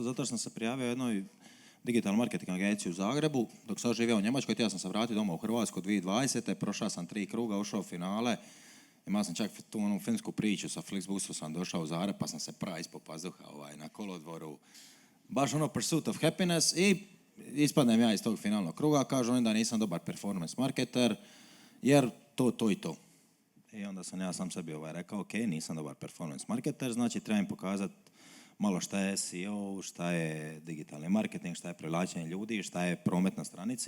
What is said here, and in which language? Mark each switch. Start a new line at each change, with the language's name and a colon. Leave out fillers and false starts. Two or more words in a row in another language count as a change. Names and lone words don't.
Croatian: Zato što sam se prijavio jednoj
English: digital marketing
Croatian: agenciji u Zagrebu. Dok sam živio u Njemačkoj, htio sam se vratiti doma u Hrvatsku 2020. Prošao sam 3 kruga, ušao u finale. Imao sam čak tu onu filmsku priču sa Flixbusu, sam došao u Zagreb pa sam se pravi ispod pazuha na kolodvoru. Baš ono
English: pursuit of happiness
Croatian: i ispadnem ja iz tog finalnog kruga. Kažu oni da nisam dobar
English: performance marketer
Croatian: jer to i to. I onda sam ja sam sebi rekao, ok, nisam dobar
English: performance marketer,
Croatian: znači trebam pokazati malo šta je SEO, šta je digitalni marketing, šta je privlačenje ljudi, šta je promet na stranici.